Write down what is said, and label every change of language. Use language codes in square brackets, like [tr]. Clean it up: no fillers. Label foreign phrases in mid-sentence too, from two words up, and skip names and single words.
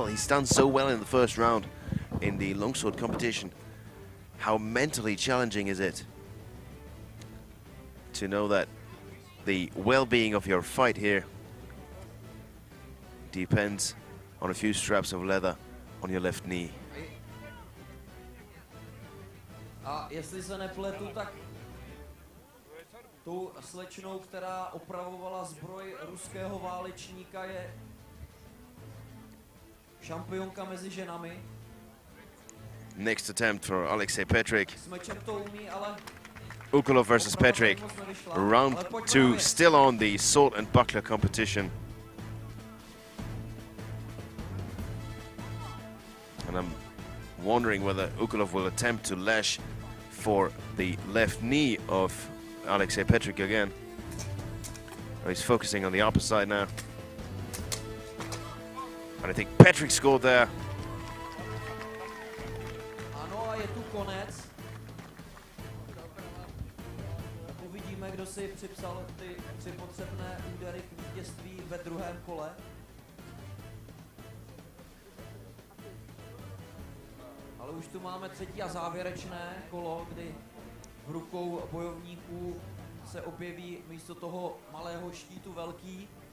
[en] He's done so well in the first round in the longsword competition. How mentally challenging is it to know that the well-being of your fight here depends on a few straps of leather on your left knee. [cs] A jestli se nepletu, tak tou slečnou, která opravovala zbroj ruského válečníka, je šampionka mezi ženami. [en] Next attempt for Alexei Petrik. [cs] S mečem to umí, ale [en] Ukolov versus Petrik. Round 2 still on the sword and buckler competition. And I'm wondering whether Ukolov will attempt to lash for the left knee of Alexei Petrik again. Oh, he's focusing on the opposite side now. And I think Petrik scored there. [cs] Ano, a je tu konec. Tak uvidíme, kdo si připsal ty 3 potřebné údery k vítězství ve druhém kole. Ale už tu máme třetí a závěrečné kolo, kdy v rukou bojovníků se objeví místo toho malého štítu velký.